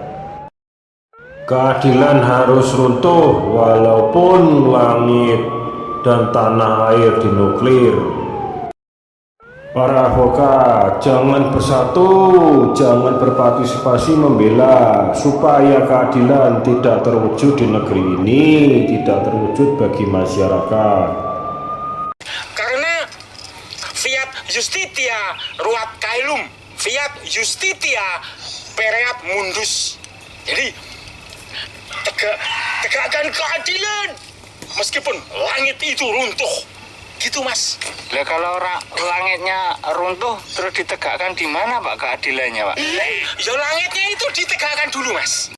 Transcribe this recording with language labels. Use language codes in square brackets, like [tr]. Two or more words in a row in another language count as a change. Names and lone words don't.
[id] Keadilan harus runtuh walaupun langit dan tanah air dinuklir. Para advokat, jangan bersatu, jangan berpartisipasi membela supaya keadilan tidak terwujud di negeri ini, tidak terwujud bagi masyarakat. [la] Karena fiat justitia ruat caelum, fiat justitia pereat mundus. [id] Jadi tegakkan keadilan meskipun langit itu runtuh. Gitu Mas. Lah kalau langitnya runtuh terus ditegakkan di mana Pak keadilannya Pak? Ya langitnya itu ditegakkan dulu Mas.